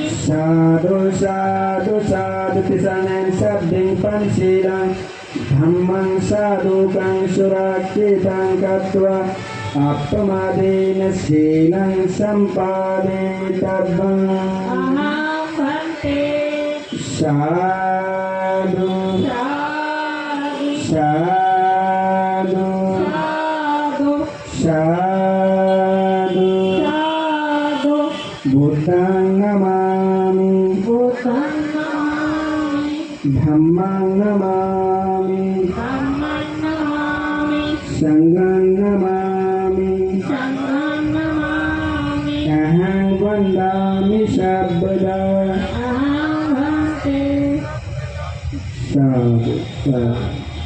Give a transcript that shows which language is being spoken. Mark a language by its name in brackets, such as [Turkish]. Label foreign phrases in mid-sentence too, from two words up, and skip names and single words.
[Pali] साधु साधु साधु तिसनं शब्दं पंचशीलं धम्मं साधुकं सुरक्षितं कृत्वा आप्तमादेन शीलं सम्पादितव्यम् अहं भन्ते साधु साधु साधु साधु साधु साधु बुद्धं नमामि बुद्धं नमामि धम्मं नमामि धम्मं नमामि संघं नमामि संघं नमामि अहं वन्दामि सर्वदा अहं भन्ते साधु साधु